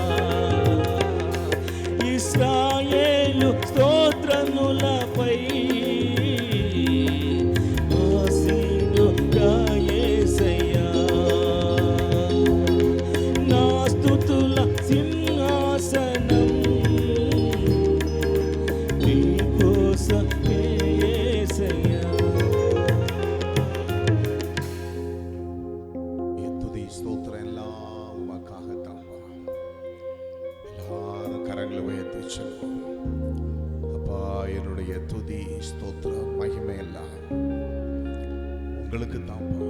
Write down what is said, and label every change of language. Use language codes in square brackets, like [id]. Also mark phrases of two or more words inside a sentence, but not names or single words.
[te] ఇశ్రాయేలు స్తోత్రములపై ఆసీనుడా యేసయ్యా. నా స్తుతుల సింహాసనం నీ కోసమే యేసయ్యా. [ta] துதி ஸ்தோத்திரம் எல்லாம் உமக்காகத்தான்ப்பா. எல்லாரும் கரங்களை உயர்த்தி சொல்லுவோம். அப்பா, என்னுடைய துதி ஸ்தோத்திரம் மகிமை எல்லாம் உங்களுக்கு தான்ப்பா.